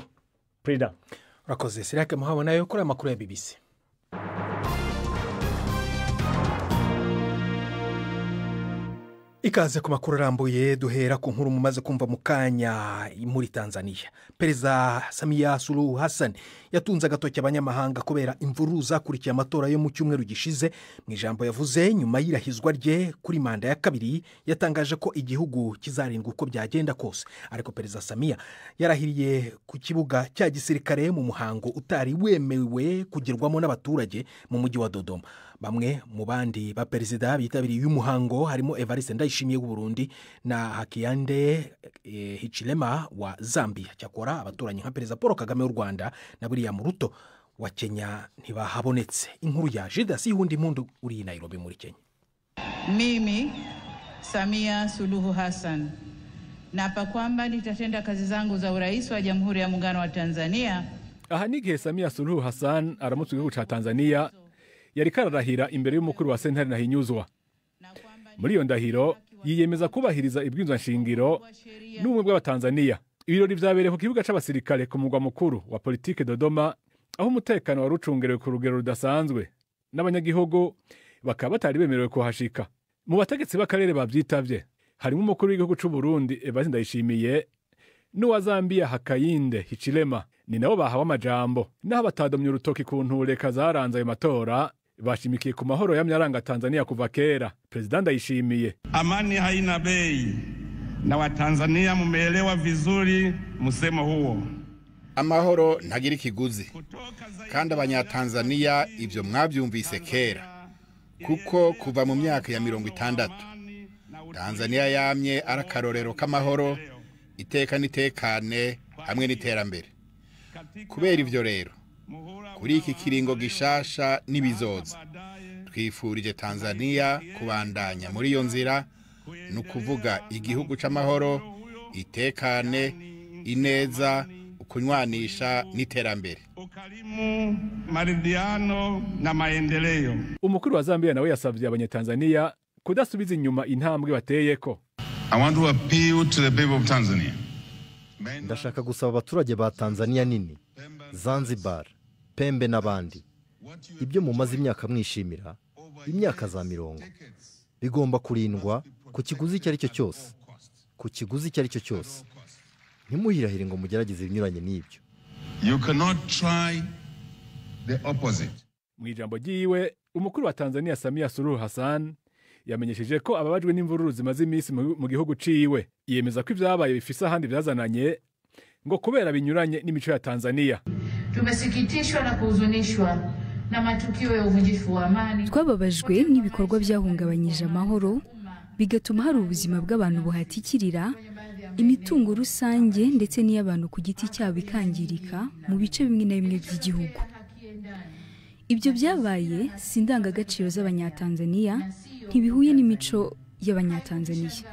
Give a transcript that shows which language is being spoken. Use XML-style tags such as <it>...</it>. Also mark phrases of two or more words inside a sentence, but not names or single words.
<rw>Prida urakoze Sirake muhabona yo kuri amakuru ya BBC. Ikaze ku makuru arambuye duhera ku nkuru mumaze kumva mu kanya muri Tanzania. Perezida Samia Suluhu Hassan yatunze agatoki abanyamahanga kubera imvururu zakurikiye amatora yo mu cyumweru gishize. Mu ijambo yavuze nyuma y'irahizwa rye kuri manda ya kabiri yatangaje ko igihugu kizarindwa uko byagenda kose. Ariko Perezida Samia yarahiriye ku kibuga cya gisirikare mu muhango utari wemewe kugerwamo n'abaturage mu mujyi wa Dodoma. Bamwe mu bandi ba perezida bitabiriye uyu muhango harimo Evariste Ndayishimiye w'u Burundi na Hakainde Hichilema wa Zambia. Cyakora abaturanyi nka Perezida Paul Kagame w'u Rwanda na William Ruto wa Kenya ntibahabonetse. Inkuru ya Judas Ihundi Mundu uri Nairobi muri Kenya.</rw> <sw>Mimi Samia Suluhu Hassan naapa kwamba nitatenda kazi zangu za urais wa Jamhuri ya Muungano wa Tanzania.</sw> <rn>Aha n'igihe Samia Suluhu Hassan aramutse igihugu ca Tanzania yari kararahira imbere y'umukuru wa sentare Nahinyuzwa. Muri iyo ndahiro yiyemeza kubahiriza ibwirizwa nshingiro n'ubumwe bw'Abatanzania. Ibirori vyabereye ku kibuga c'abasirikare ku mugwa mukuru wa politike Dodoma, aho umutekano wari ucungerewe ku rugero rudasanzwe n'abanyagihugu bakaba batari bemerewe kuhashika. Mu bategetsi b'akarere bavyitavye harimo umukuru w'igihugu c'u Burundi Evariste Ndayishimiye n'uwa Zambia Hakainde Hichilema. Ni nabo bahawe amajambo naho batadomye urutoki ku ntureka zaranze ayo matora. Bashimikiye ku mahoro y'amyaranga Tanzania kuva kera. President Ndayishimiye:</rn> <sw>amani haina bei na Watanzania mumeelewa vizuri msemo huo.</sw> <rn>Amahoro ntagira ikiguzi kandi abanyatanzania ibyo mwabyumvise kera, kuko kuva mu myaka ya 60 Tanzania yamye arakarorero k'amahoro, iteka nitekane hamwe n'iterambere. Kubera ivyo rero kuri iki kiringo gishasha nibizoza twifurije Tanzania kubandanya muri iyo nzira, no kuvuga igihugu c'amahoro, itekane, ineza, ukunywanisha n'iterambere,</rn> <sw>ukarimu, maridhiano na maendeleo.</sw> <rn>Umukuru wa Zambia nawe yasavye abanyatanzania kudasubiza inyuma intambwe bateyeko.</rn> <en>I want to appeal to the people of Tanzania.</en> <rw>Ndashaka gusaba abaturage ba Tanzania nini, Zanzibar, Pembe n'abandi ibyo mumaze imyaka mwishimira imyaka za mirongo bigomba kurindwa ku kiguzi icyo ari cyo cyose ku kiguzi icyo ari cyo cyose ntimuhirahire ngo mugerageze ibinyuranye n'ibyo.</rw> <en>You cannot try the opposite.</en> <rn>Mu ijambo ryiwe umukuru wa Tanzania Samia Suluhu Hassan yamenyesheje ko ababajwe n'imvururu zimaze iminsi mu gihugu ciwe. Yemeza ko ivyabaye bifise ahandi byazananye ngo kubera binyuranye n'imico ya Tanzania.</rn> <sw>Tumesikitishwa na kuhuzunishwa na matukio ya uvunjifu wa amani.</sw> <rw>Twababajwe n'ibikorwa byahungabanyije amahoro bigatuma hari ubuzima bw'abantu buhatikirira, imitungo rusange ndetse n'iy'abantu ku giti cyabo ikangirika mu bice bimwe na bimwe by'igihugu. Ibyo byabaye sindangagaciro z'abanyatanzania ntibihuye n'imico y'abanyatanzania.</rw>